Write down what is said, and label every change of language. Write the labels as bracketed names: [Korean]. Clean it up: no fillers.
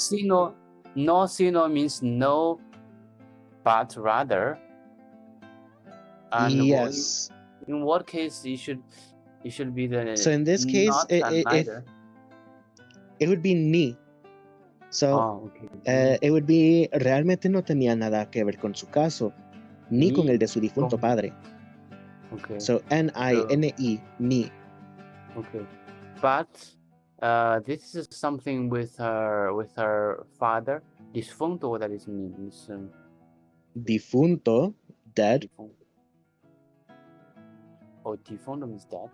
[English] sino, no sino means no, but rather. And yes. In what case it should be the. So in this case, it would be ni. So it would be [Spanish] realmente no tenía nada que ver con su caso, ni con el de su difunto padre. [English] Okay. So N-I-N-E, ni. Okay. But this is something with her father. Difunto, what that is means. Difunto, dead. Oh, difunto means dead.